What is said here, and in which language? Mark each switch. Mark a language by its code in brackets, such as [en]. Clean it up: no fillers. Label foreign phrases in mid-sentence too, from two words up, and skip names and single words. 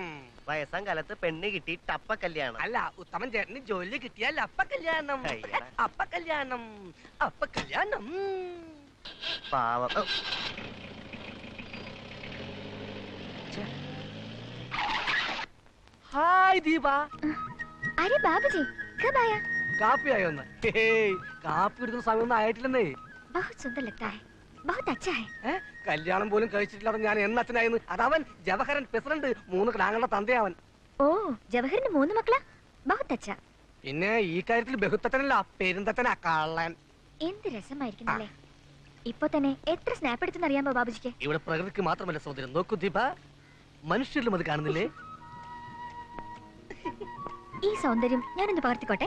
[ml] വയസ്സാം കാലത്ത് പെണ്ണ് കിട്ടി ടപ്പ കല്യാണം. അല്ല, ഉത്തമൻ ചേട്ടന് ജോലി കിട്ടിയാൽ അപ്പ കല്യാണം. അയ്യടാ. അപ്പ കല്യാണം, അപ്പ കല്യാണം. പാവം. ഹായ് ദീപ. [hi] अरे बाबूजी कब आया? [ml] കാപ്പി ആയോന്ന്? കാപ്പി എടുക്കുന്ന സമയമൊന്നും ആയിട്ടില്ലെന്നേ. [hi] बहुत सुंदर लगता है, बहुत अच्छा है. [ml] കല്യാണം പോലും കഴിച്ചിട്ടില്ലാതെ ഞാൻ എന്നച്ഛനായിരുന്നു. അതവൻ ജവഹരൻ പ്രസിഡന്റ്, 3 ക്ലാങ്ങളുടെ തന്തയവൻ. ഓ ജവഹറിന് 3 മക്കളാ? [hi] बहुत अच्छा. [ml] പിന്നെ ഈ കാര്യത്തിൽ ബഹുത്തച്ഛനല്ല, പെരുന്തച്ഛനാ കള്ളൻ. എന്ത് രസമായിരിക്കുന്നല്ലേ. ഇപ്പൊ തന്നെ എത്ര സ്നാപ്പ് എടുത്തെന്ന് അറിയാമോ ബാബുജിക്ക്? ഇവിടെ പ്രകൃതിക്ക് മാത്രമല്ല സൗന്ദര്യം, നോക്കൂ ദീപ, മനുഷ്യരിലും അത് കാണുന്നില്ലേ? ഈ സൗന്ദര്യം ഞാനൊന്ന് പകർത്തിക്കോട്ടെ.